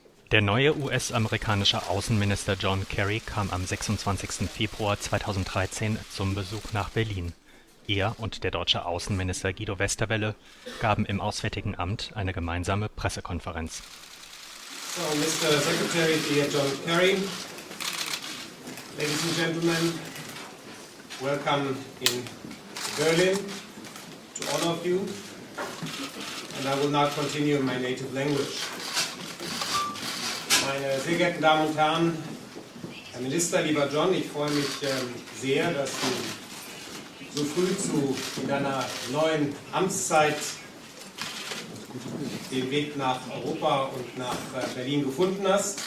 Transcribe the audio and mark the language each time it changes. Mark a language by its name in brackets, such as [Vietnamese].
[German] Der neue US-amerikanische Außenminister John Kerry kam am 26. Februar 2013 zum Besuch nach Berlin. Er und der deutsche Außenminister Westerwelle gaben im Auswärtigen Amt eine gemeinsame Pressekonferenz. [English] So, Mr. Secretary, dear John Kerry, ladies and gentlemen, welcome in Berlin to all of you, and I will now continue in my native language. [German] Meine sehr geehrten Damen und Herren, Herr Minister, lieber John, ich freue mich sehr, dass du so früh in deiner neuen Amtszeit den Weg nach Europa und nach Berlin gefunden hast.